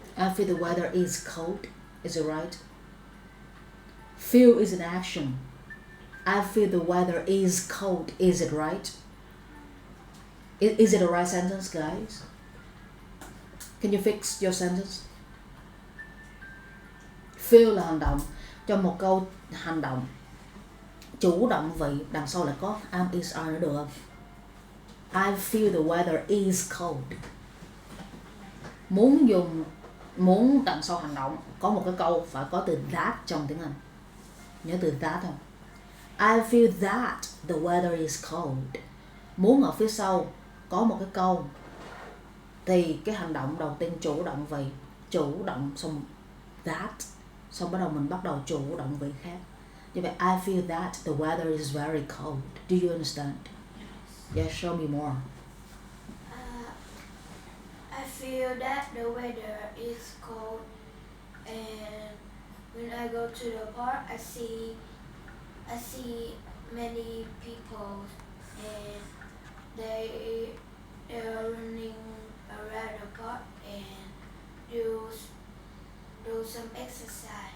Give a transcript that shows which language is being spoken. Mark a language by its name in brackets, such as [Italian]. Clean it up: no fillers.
[English] I feel the weather is cold. Is it right? Feel is an action. I feel the weather is cold. Is it right? Is it a right sentence, guys? Can you fix your sentence? [Vietnamese] Feel là hành động. Trong một câu hành động chủ động vị đằng sau lại có am is are nữa được không? [English] I feel the weather is cold. [Vietnamese] Muốn đằng sau hành động có một cái câu phải có từ that trong tiếng Anh. Nhớ từ that không? [English] I feel that the weather is cold. [Vietnamese] Muốn ở phía sau có một cái câu thì cái hành động đầu tiên chủ động vị, chủ động xong that, xong bắt đầu mình bắt đầu chủ động vị khác. Như vậy [English] I feel that the weather is very cold. Do you understand? Yeah, show me more. I feel that the weather is cold, and when I go to the park, I see many people, and they're running around the park and do some exercise.